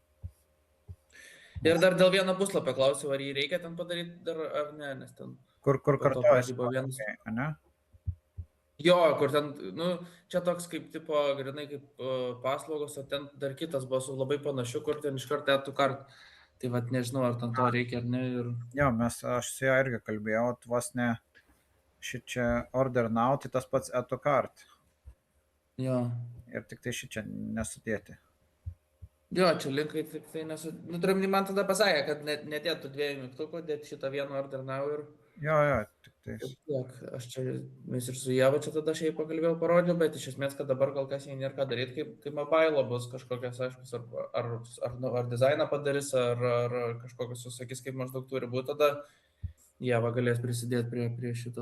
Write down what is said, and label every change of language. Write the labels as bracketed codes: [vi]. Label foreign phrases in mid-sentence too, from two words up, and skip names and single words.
[lt] Ir dar dėl vieno puslapio klausiau, ar jį reikia ten padaryti dar, ar ne, nes ten... Kur kartuojasi, vienas... ne? Jo, kur ten, nu, čia toks kaip, tipo, grinai kaip paslaugos, o ten dar kitas buvo su labai panašiu, kur ten iš karto [en] add to cart. [lt] Tai vat nežinau, ar ten to reikia ar ne. Ir... Jo, aš su jo irgi kalbėjau, vos ne šičia [en] order now, [lt] tai tas pats [en] add to cart. [lt] Jo. Ir tik tai šičia nesudėti. Jo, čia linkai tik tai nesudėti. Nu, turim, man tada pasakė, kad nedėtų 2 mygtukų, dėti šitą vieną [en] order now [lt] ir... Jo, tik tai... Aš čia, mes ir su Java čia tada šiaip pakalbėjau, parodžiau, bet iš esmės, kad dabar kol kas jie nėra ką daryti, kaip mobile bus kažkokias, aiškus, ar dizainą padarys, ar kažkokius susakys, kaip maždaug turi būti, tada Java galės prisidėti prie šito.